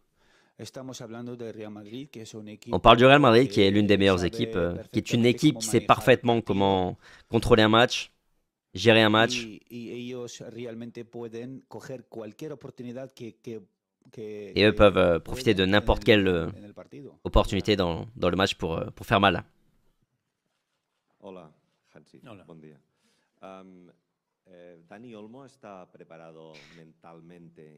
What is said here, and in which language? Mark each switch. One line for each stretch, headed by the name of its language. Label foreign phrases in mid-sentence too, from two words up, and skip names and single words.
French: On parle du Real Madrid qui est l'une des meilleures équipes, qui est une équipe qui sait parfaitement comment contrôler un match, gérer un match. Et eux peuvent profiter de n'importe quelle opportunité dans le match pour faire mal.
Catalan: Hola, Hansi. Hola. Bon dia.
Spanish: Dani Olmo está preparado mentalmente.